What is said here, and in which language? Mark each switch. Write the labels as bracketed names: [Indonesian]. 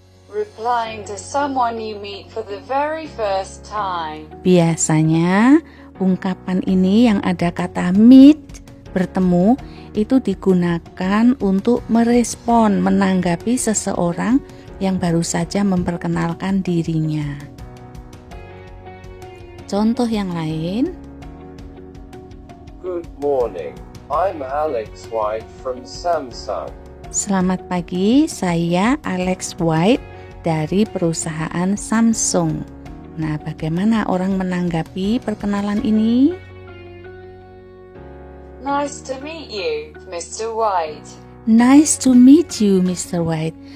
[English] Replying to someone you meet for the very first time. [Indonesian] Biasanya ungkapan ini yang ada kata meet, bertemu, itu digunakan untuk merespon, menanggapi seseorang yang baru saja memperkenalkan dirinya. Contoh yang lain. [English] Good morning. I'm Alex White from Samsung. [Indonesian] Selamat pagi, saya Alex White dari perusahaan Samsung. Nah, bagaimana orang menanggapi perkenalan ini? [English] Nice to meet you, Mr. White. Nice to meet you, Mr. White.